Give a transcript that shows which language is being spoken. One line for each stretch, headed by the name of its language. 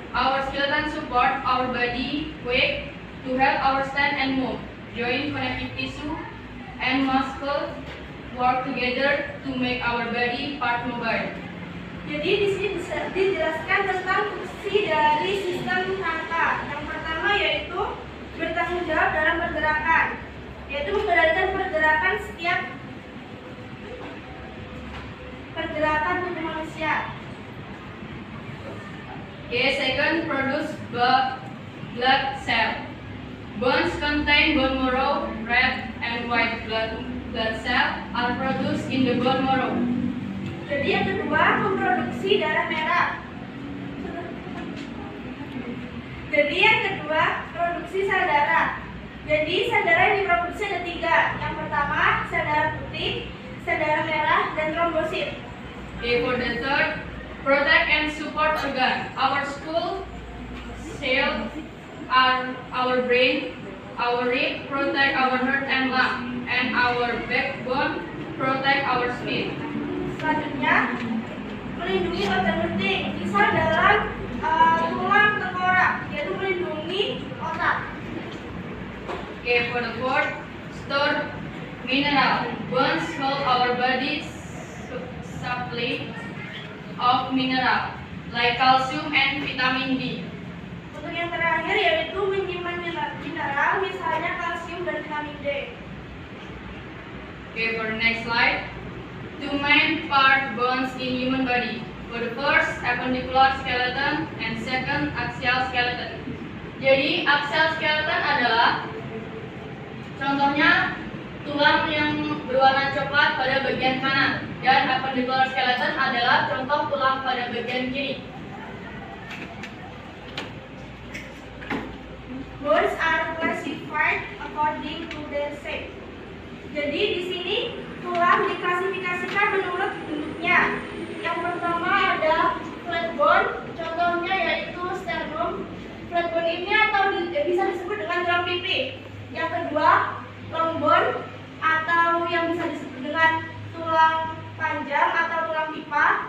English: Our skeleton support our body weight to help our stand and move. Joint connective tissue and muscles work together to make our body part mobile.
Indonesian: Jadi di sini bisa dijelaskan tentang fungsi dari sistem rangka. Yang pertama yaitu bertanggung jawab dalam pergerakan, yaitu mengendalikan pergerakan setiap pergerakan tubuh manusia.
English: Okay, second, produce blood cell. Bones contain bone marrow. Red and white blood cell are produced in the bone marrow.
Indonesian: Jadi yang kedua, memproduksi darah merah. Jadi yang kedua, produksi sel darah. Jadi sel darah yang diproduksi ada 3. Yang pertama, sel darah putih, sel darah merah, dan trombosit.
English: Okay, for the third, protect and support organ. Our skull, cell, our brain, our rib protect our heart and lung, and our backbone protect our spine.
Indonesian: Selanjutnya, melindungi organ penting, misal dalam tulang tengkorak, yaitu melindungi otak.
English: Okay, for the fourth, store mineral. Bones hold our body's supply of mineral like calcium and vitamin D.
Indonesian: Untuk yang terakhir yaitu menyimpan mineral, misalnya kalsium dan vitamin D.
English: Okay, for the next slide, two main part bones in human body. For the first, appendicular skeleton, and second, axial skeleton.
Indonesian: Jadi axial skeleton adalah contohnya tulang yang berwarna coklat pada bagian kanan, dan appendicular skeleton adalah contoh tulang pada bagian kiri.
English: Bones are classified according to their shape.
Indonesian: Jadi di sini tulang diklasifikasikan menurut bentuknya. Yang pertama ada flat bone, contohnya yaitu sternum. Flat bone ini bisa disebut dengan tulang pipi. Yang kedua, long bone atau yang bisa disebut dengan tulang panjang atau tulang pipa.